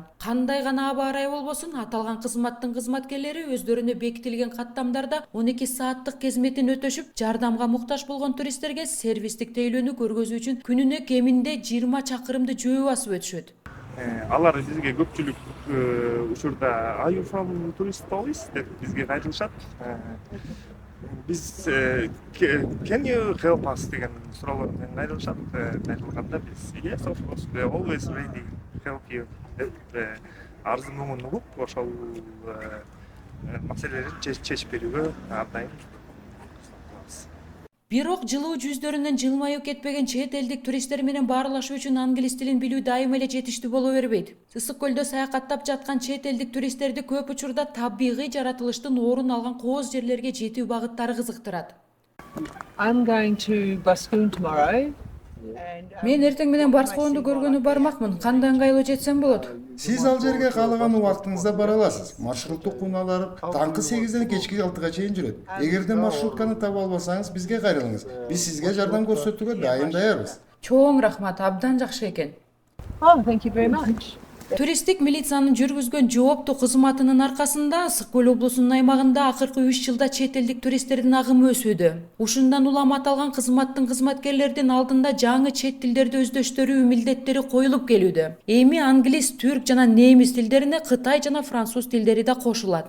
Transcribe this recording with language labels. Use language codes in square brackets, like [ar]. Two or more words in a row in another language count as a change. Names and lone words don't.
[ky] Кандай гана аба ырайы болбосун, аталган кызматтын кызматкерлери өздөрүнө бекитилген каттамдарда 12 сааттык кезметин өтөшүп, жардамга муктаж болгон туристтерге сервистик тейлөөнү көргөзүү үчүн күнүнө кеминде 20 чакырымды жөө басып өтүшөт. Алар бизге көпчүлүк учурда [en] "Are you from tourist police?" [ky] деп бизге кайрылышат. Биз [en] "Can you help us?" [ky] деген суроолор менен кайрылышат. Кайрылганда биз [en] "Yes, of course, we are always ready to help you" [ky] деп арызын муңун угуп, ошол маселелерди чечип берүүгө ар дайым. Бирок жылуу жүздөрүнөн жылмаюу кетпеген чет элдик туристтер менен баарлашуу үчүн англис тилин билүү дайыма эле жетиштүү боло бербейт. Ысык Көлдө саякаттап жаткан чет элдик туристтерди көп учурда табигый жаратылыштын орун алган кооз жерлерге жетүү багыттары кызыктырат. [en] I'm going to Baskoon tomorrow. [ky] Мен эртең менен Барскоонду көргөнү бармакмын. Кандай ыңгайлуу жетсем болот? Сиз ал жерге каалаган убактыңызда бара аласыз. Маршруттук унаалар таңкы 8ден кечки 6га чейин жүрөт. Эгерде маршрутканы таба албасаңыз, бизге кайрылыңыз. Биз сизге жардам көрсөтүүгө дайым даярбыз. Чоң рахмат, абдан жакшы экен. [en] Oh, thank you very much. [ky] Туристтик милициянын жүргүзгөн жооптуу кызматынын аркасында Ысык Көл облусунун аймагында акыркы 3 жылда чет элдик туристтердин агымы өсүүдө. Ушундан улам аталган кызматтын кызматкерлердин алдында жаңы чет тилдерди өздөштүрүү милдеттери коюлуп келүүдө. Эми англис, түрк жана немис тилдерине кытай жана француз тилдери да кошулат.